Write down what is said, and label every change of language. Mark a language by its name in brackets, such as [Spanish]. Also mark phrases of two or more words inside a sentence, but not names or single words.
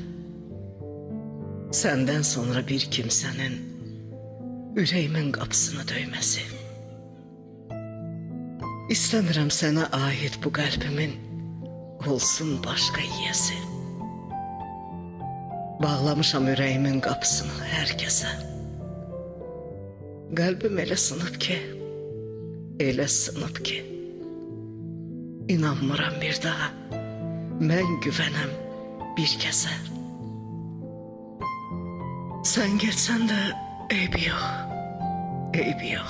[Turkish] Senden sonra bir kimsenin yüreğimin kapısını döymesi. İstemiyorum sana ait bu kalbimin olsun başka yiyesi. Bağlamışam yüreğimin kapısını herkese. [Azerbaijani] Kalbim elə sınıp ki, elə sınıp ki, İnanmıram bir daha, mən güvənəm bir kəsə. Sen getsən də eybi yox, eybi yox.